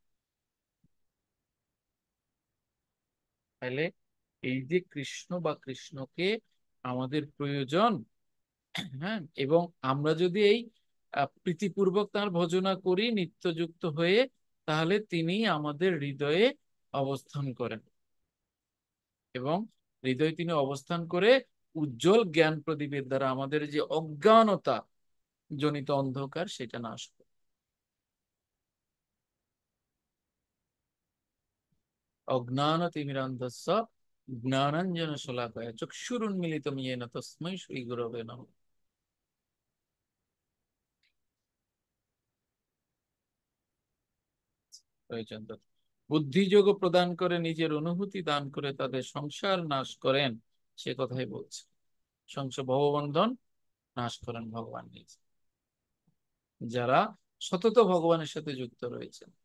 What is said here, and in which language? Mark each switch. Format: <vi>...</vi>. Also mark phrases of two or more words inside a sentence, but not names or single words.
<bn>তাহলে এই যে কৃষ্ণ বা কৃষ্ণকে আমাদের প্রয়োজন, হ্যাঁ, এবং আমরা যদি এই প্রীতিপূর্বক তার ভজনা করি নিত্যযুক্ত হয়ে, তাহলে তিনি আমাদের হৃদয়ে অবস্থান করেন এবং হৃদয়ে তিনি অবস্থান করে উজ্জ্বল জ্ঞান প্রদীপের দ্বারা আমাদের যে অজ্ঞানতা জনিত অন্ধকার সেটা নাশ করে।</bn> <sa>অজ্ঞানতিমিরান্ধস্য জ্ঞানাঞ্জন শলাকায় চক্ষুরুন্মিলিতং येन তস্मै শ্রী গুরবে নমঃ।</sa> <bn>বুদ্ধিযোগ প্রদান করে নিজের অনুভূতি দান করে তাদের সংসার নাশ করেন, সে কথাই বলছে। সংসার ভববন্ধন নাশ করেন ভগবান নিজে, যারা সতত ভগবানের সাথে যুক্ত রয়েছেন।</bn>